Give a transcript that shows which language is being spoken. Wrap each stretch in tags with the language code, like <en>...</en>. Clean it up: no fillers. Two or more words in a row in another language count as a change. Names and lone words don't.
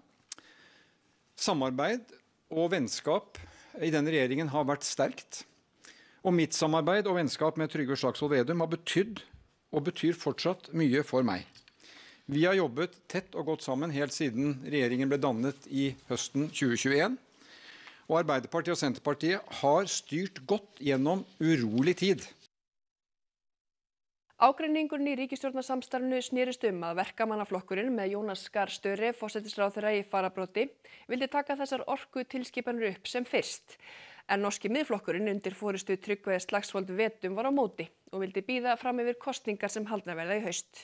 <no>Samarbeid og vennskap i denne regjeringen har vært sterkt, og mitt samarbeid og vennskap med Trygve Slagsvold Vedum har betydd og betyr fortsatt mye for meg. Vi har jobbet tett og godt sammen helt siden regjeringen ble dannet i høsten 2021, og Arbeiderpartiet og Senterpartiet har styrt godt gjennom urolig tid.</no> <is>Ágreiningurinn í ríkisstjórnarsamstarfinu snerist að Verkamannaflokkurinn með Jónas Gahr Støre forsætisráðherra í fararbroddi vildi taka þessar orkutilskipanir upp sem fyrst. En norski Miðflokkurinn undir forystu Tryggva Slagsvold Vedum var á móti og vildi bíða fram yfir kosningar sem haldnar verða í haust.</is>